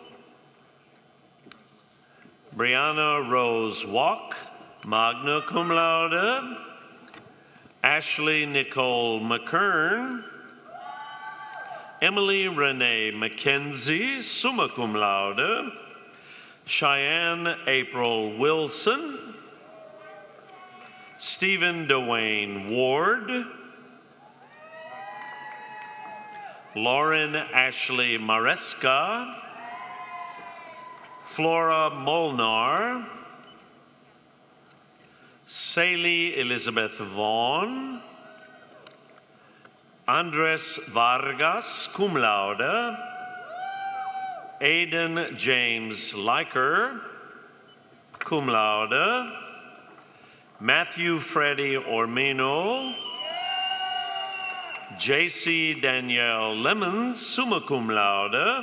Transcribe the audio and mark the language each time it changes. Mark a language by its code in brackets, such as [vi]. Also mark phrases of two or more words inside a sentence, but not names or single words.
[en] Brianna Rose Walk, [la] magna cum laude. [en] Ashley Nicole McKern. Emily Renee McKenzie, [la] summa cum laude. [en] Cheyenne April Wilson. Stephen Dwayne Ward. Lauren Ashley Maresca. Flora Molnar. Saley Elizabeth Vaughn. Andres Vargas, [la] cum laude. [en] Aiden James Liker, [la] cum laude. [en] Matthew Freddie Ormino. JC Danielle Lemons, [la] summa cum laude.